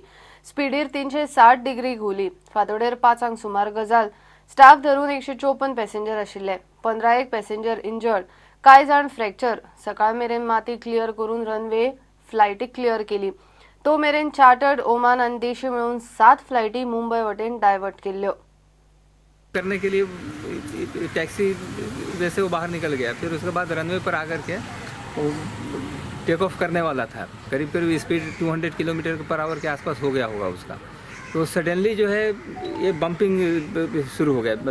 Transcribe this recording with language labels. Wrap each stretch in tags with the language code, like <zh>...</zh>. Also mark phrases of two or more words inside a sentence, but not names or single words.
<kok>स्पीडीर 360 डिग्री घुली। फांतोडेर 5 सुमार गजाल। स्टाफ धरून 154 पॅसेंजर आशिल्ले। 15</kok> <en>passenger injured.</en> <kok>कांय जाण फ्रॅक्चर। सकाळ मेरेन माती क्लियर करून रनवे फ्लायटीक क्लियर केली। तो मेरेन चार्टर्ड, ओमान आनी देशी मिळून 7 फ्लायटी मुंबय वटेन डायवर्ट केल्ल्यो।</kok> <hi>करने के लिए टैक्सी जैसे वो बाहर निकल गया, फिर उसके बाद रनवे पर आकर के वो</hi> <en>take off</en> <hi>करने वाला था। करीब करीब स्पीड 200</hi> <en>kilometre per hour</en> <hi>के आसपास हो गया होगा उसका। तो सडनली जो है ये बम्पिंग शुरू हो गया।</hi>